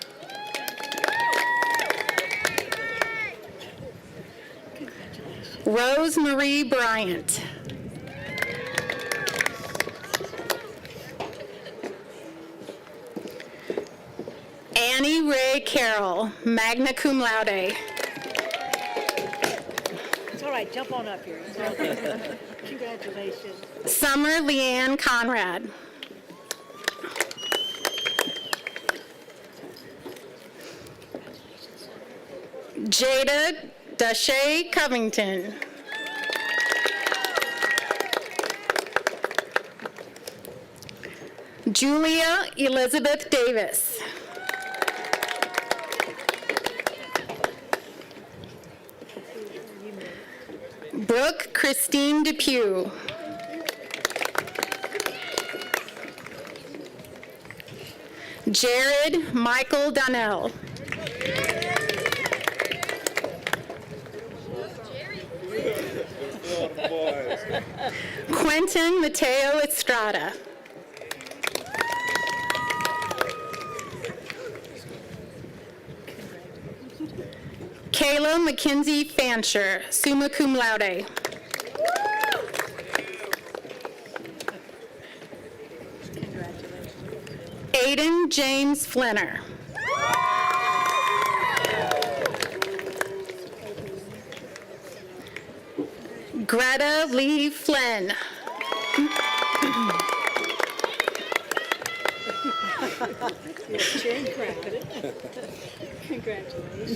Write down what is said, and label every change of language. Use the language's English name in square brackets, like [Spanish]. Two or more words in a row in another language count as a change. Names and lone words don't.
[English] Rose Marie Bryant. Annie Ray Carroll, [Latin] magna cum laude. [English] It's all right, jump on up here. Congratulations. Summer Leanne Conrad. Jada Dashay Covington. Julia Elizabeth Davis. Brooke Christine Depew. Jared Michael Donnell. Quentin Mateo Estrada. Kayla Mackenzie Fancher, [Latin] summa cum laude. [English] Aiden James Flinner. Greta Lee Flynn. Congratulations.